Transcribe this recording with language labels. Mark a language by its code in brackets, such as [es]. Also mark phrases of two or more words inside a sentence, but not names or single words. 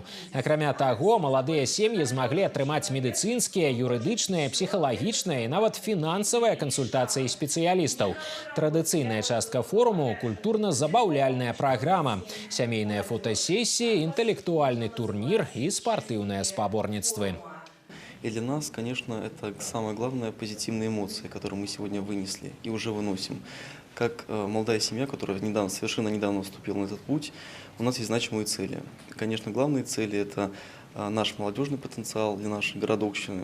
[be] Акрамя таго, маладыя сем'і змаглі атрымаць медыцынскія, юрыдычныя, псіхалагічныя і нават фінансавыя кансультацыі спецыялістаў. Традыцыйная частка форуму – культурна-забаўляльная праграма, сямейныя фотосессии, інтэлектуальны турнір і спартыўныя спаборніцтвы. [ru] И для нас, конечно, это самое главное – позитивные эмоции, которые мы сегодня вынесли и уже выносим. Как молодая семья, которая совершенно недавно вступила на этот путь, у нас есть значимые цели. Конечно, главные цели – это наш молодежный потенциал для нашей городокщины.